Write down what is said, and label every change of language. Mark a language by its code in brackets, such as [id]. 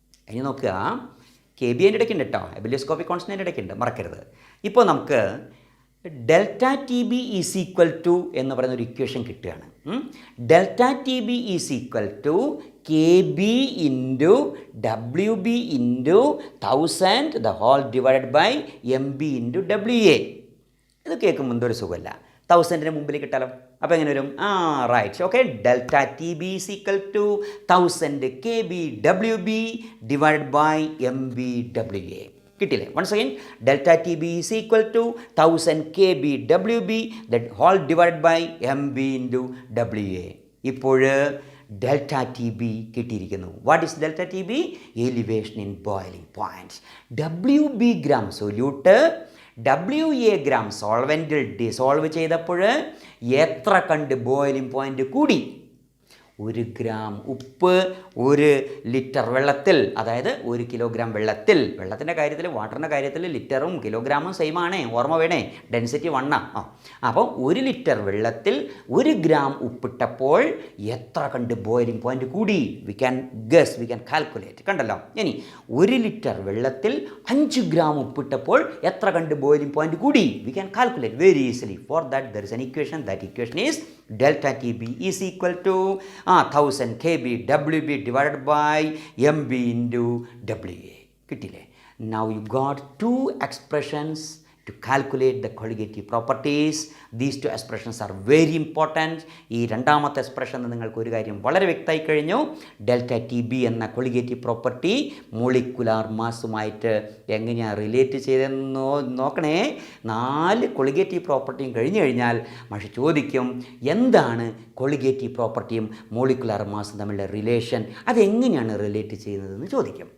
[ml] ഇനി നോക്കുക, KB അതിൻ്റെ ഇടയ്ക്കുണ്ട് കേട്ടോ, എബിലിയോസ്കോപ്പിക് കോൺസ്റ്റൻ്റ് ഇടയ്ക്കുണ്ട്, മറക്കരുത്. ഇപ്പോൾ നമുക്ക് ∆TB = എന്ന് പറയുന്ന ഒരു ഇക്വേഷൻ കിട്ടുകയാണ്. [en] ∆TB = KB × WB × 1000 the whole divided by MB × WA. [ml] ഇത് കേൾക്കുമ്പോൾ എന്തൊരു സുഖമല്ല. 1000ന് മുമ്പിൽ കിട്ടാലോ. അപ്പോൾ എങ്ങനെ വരും? Right, okay. [en] ∆TB = 1000 KB WB divided by MB WA. [ml] കിട്ടില്ലേ? [en] Once again, ∆TB = 1000 KB WB the whole divide by MB × WA. [ml] ഇപ്പോൾ ∆TB കിട്ടിയിരിക്കുന്നു. [en] What is ∆TB? Elevation in boiling points. [ml] WB gram solute WA gram സോൾവെൻറ്റിൽ dissolve ചെയ്തപ്പോൾ എത്ര കണ്ട് boiling point കൂടി? 1 gram ഉപ്പ് 1 litre വെള്ളത്തിൽ, അതായത് 1 കിലോഗ്രാം വെള്ളത്തിൽ. വെള്ളത്തിൻ്റെ കാര്യത്തിൽ, വാട്ടറിൻ്റെ കാര്യത്തിൽ ലിറ്ററും കിലോഗ്രാമും സെയിം ആണേ, ഓർമ്മ വേണേ, ഡെൻസിറ്റി 1 അപ്പോൾ 1 ലിറ്റർ വെള്ളത്തിൽ 1 ഗ്രാം ഉപ്പിട്ടപ്പോൾ എത്ര കണ്ട് ബോയിലിംഗ് പോയിൻ്റ് കൂടി? [en] we can guess, we can calculate, [ml] കണ്ടല്ലോ. ഇനി 1 ലിറ്റർ വെള്ളത്തിൽ 5 ഗ്രാം ഉപ്പിട്ടപ്പോൾ എത്ര കണ്ട് ബോയിലിംഗ് പോയിൻ്റ് കൂടി? [en] We can calculate very easily. For that there is an equation. That equation is ∆TB = 1000 KB WB divided by MB × WA. [ml] കിട്ടില്ലേ? [en] Now you got 2 expressions to calculate the colligative properties. These two expressions are very important. [ml] ഈ രണ്ടാമത്തെ expression നിങ്ങൾക്ക് ഒരു കാര്യം വളരെ വ്യക്തമായി കഴിഞ്ഞു. Delta T B എന്ന കൊളിഗേറ്റീവ് പ്രോപ്പർട്ടി മോളിക്കുലാർ മാസുമായിട്ട് എങ്ങനെയാണ് റിലേറ്റ് ചെയ്തതെന്ന് നോക്കണേ. 4 കൊളിഗേറ്റീവ് പ്രോപ്പർട്ടിയും കഴിഞ്ഞു കഴിഞ്ഞാൽ പക്ഷേ ചോദിക്കും എന്താണ് കൊളിഗേറ്റീവ് പ്രോപ്പർട്ടിയും മോളിക്കുലാർ മാസും തമ്മിലുള്ള റിലേഷൻ, അതെങ്ങനെയാണ് റിലേറ്റ് ചെയ്യുന്നതെന്ന് ചോദിക്കും.